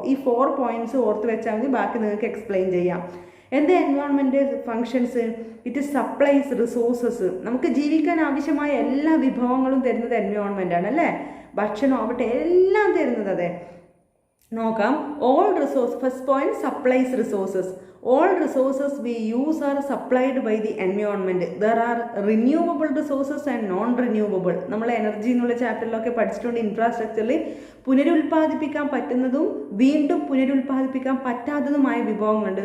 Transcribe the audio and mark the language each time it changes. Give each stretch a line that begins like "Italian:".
Malayalam: ഈ 4 പോയിന്റ്സ് ഓർത്ത് വെച്ചാൽ മതി, ബാക്കി നിങ്ങൾക്ക് എക്സ്പ്ലെയിൻ ചെയ്യാം. എന്ത് environment functions?
English: It supplies resources.
Malayalam: നമുക്ക് ജീവിക്കാൻ ആവശ്യമായ എല്ലാ വിഭവങ്ങളും തരുന്നത് എൻവയോൺമെൻ്റ് ആണ് അല്ലേ? ഭക്ഷണം ആവട്ടെ എല്ലാം തരുന്നത് അതെ. നോക്കാം.
English: All resource, first point supplies resources. All resources we use are supplied by the environment. There are renewable resources and non-renewable.
Malayalam: നമ്മൾ എനർജി എന്നുള്ള ചാപ്റ്ററിലൊക്കെ പഠിച്ചിട്ടുണ്ട്. ഇൻഫ്രാസ്ട്രക്ചറിൽ പുനരുൽപ്പാദിപ്പിക്കാൻ പറ്റുന്നതും വീണ്ടും പുനരുൽപ്പാദിപ്പിക്കാൻ പറ്റാത്തതുമായ വിഭവങ്ങളുണ്ട്.